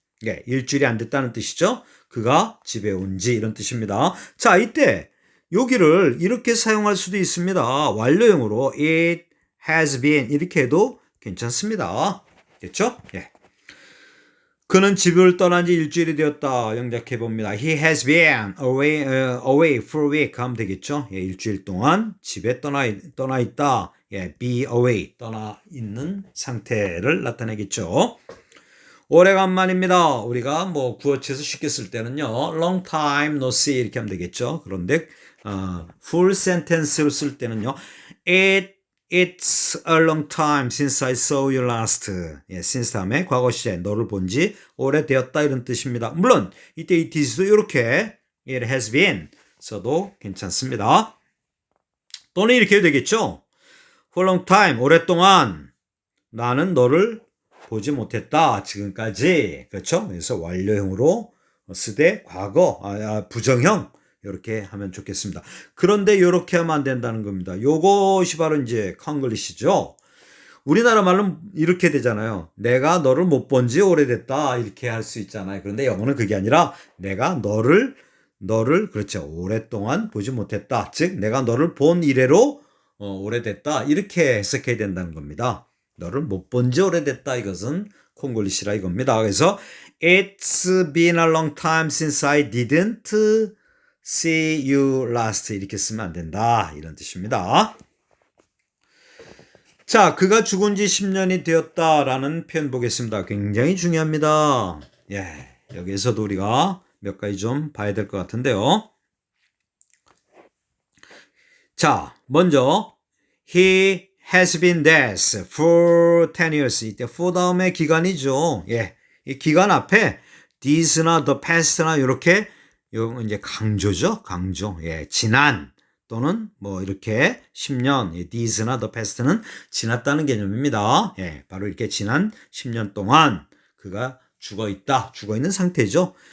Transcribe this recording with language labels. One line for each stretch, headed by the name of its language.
Korean: 네, 일주일이 안 됐다는 뜻이죠. 그가 집에 온지 이런 뜻입니다. 자, 이때 여기를 이렇게 사용할 수도 있습니다. 완료형으로
English: it has been
Korean: 이렇게 해도 괜찮습니다. 됐죠? 예. 그는 집을 떠난 지 일주일이 되었다. 영작해 봅니다.
English: He has been away for a week
Korean: 하면 되겠죠. 예, 일주일 동안 집에 떠나 있다. 예,
English: be away
Korean: 떠나 있는 상태를 나타내겠죠. 오래간만입니다. 우리가 뭐 구어체에서 쉽게 쓸 때는요.
English: long time no see
Korean: 이렇게 하면 되겠죠. 그런데
English: full sentence
Korean: 로 쓸 때는요.
English: It's a long time since I saw you last.
Korean: 예, since 다음에 과거 시제 너를 본 지 오래되었다 이런 뜻입니다. 물론 이때
English: it is
Korean: 도 이렇게
English: it has been
Korean: 써도 괜찮습니다. 또는 이렇게 해도 되겠죠.
English: For a long time
Korean: 오랫동안 나는 너를 보지 못했다. 지금까지. 그렇죠? 그래서 완료형으로 쓰되 과거 부정형 이렇게 하면 좋겠습니다. 그런데 이렇게 하면 안 된다는 겁니다. 요것이 바로 이제 콩글리시죠. 우리나라 말로는 이렇게 되잖아요. 내가 너를 못 본 지 오래됐다. 이렇게 할 수 있잖아요. 그런데 영어는 그게 아니라 내가 너를 그렇죠. 오랫동안 보지 못했다. 즉 내가 너를 본 이래로 오래됐다. 이렇게 해석해야 된다는 겁니다. 너를 못 본 지 오래됐다. 이것은 콩글리시라 이겁니다. 그래서
English: It's been a long time since I didn't see you last
Korean: 이렇게 쓰면 안 된다. 이런 뜻입니다. 자, 그가 죽은 지 10년이 되었다라는 표현 보겠습니다. 굉장히 중요합니다. 예, 여기에서도 우리가 몇 가지 좀 봐야 될 것 같은데요. 자, 먼저
English: He has been dead for 10 years.
Korean: 이때 for 다음에 기간이죠. 예, 이 기간 앞에 this나
English: the past
Korean: 나 이렇게 이제 강조죠. 강조. 예, 지난 또는 뭐 이렇게 10년. 예, this나
English: the past
Korean: 는 지났다는 개념입니다. 예, 바로 이렇게 지난 10년 동안 그가 죽어 있다. 죽어 있는 상태죠.